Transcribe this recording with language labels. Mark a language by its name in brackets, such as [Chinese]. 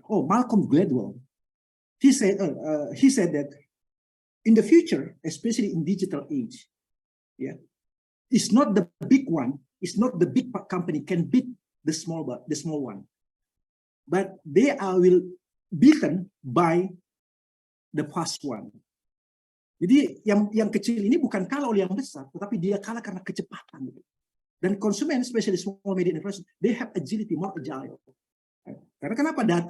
[English] Oh, Malcolm Gladwell. He said that in the future, especially in digital age, yeah, it's not the big one, it's not the big company can beat the small one, but they will beaten by the fast one. [Indonesian] Jadi yang kecil ini bukan kalah oleh yang besar, tetapi dia kalah karena kecepatan. Dan konsumen, [English] especially small medium enterprise, they have agility, more agile. [Indonesian] Karena kenapa?